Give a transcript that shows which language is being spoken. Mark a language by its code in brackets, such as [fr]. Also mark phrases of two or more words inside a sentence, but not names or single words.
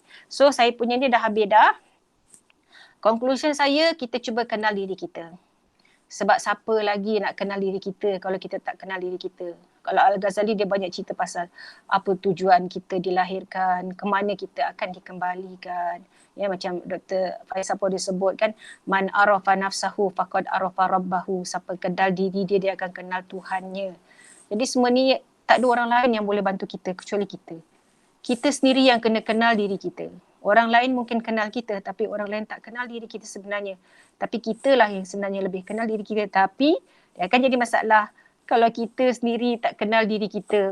[ms] So saya punya ni dah habis dah. Conclusion saya, kita cuba kenal diri kita. Sebab siapa lagi nak kenal diri kita kalau kita tak kenal diri kita. Kalau Al-Ghazali dia banyak cerita pasal apa tujuan kita dilahirkan, ke mana kita akan dikembalikan. Ya, macam Dr. Faisal pun disebut kan, [ar] من عرف نفسه فقد عرف ربه. [ms] Siapa kenal diri dia, dia akan kenal Tuhannya. Jadi semua ni tak ada orang lain yang boleh bantu kita kecuali kita. Kita sendiri yang kena kenal diri kita. Orang lain mungkin kenal kita tapi orang lain tak kenal diri kita sebenarnya. Tapi kitalah yang sebenarnya lebih kenal diri kita. Tapi dia akan jadi masalah kalau kita sendiri tak kenal diri kita.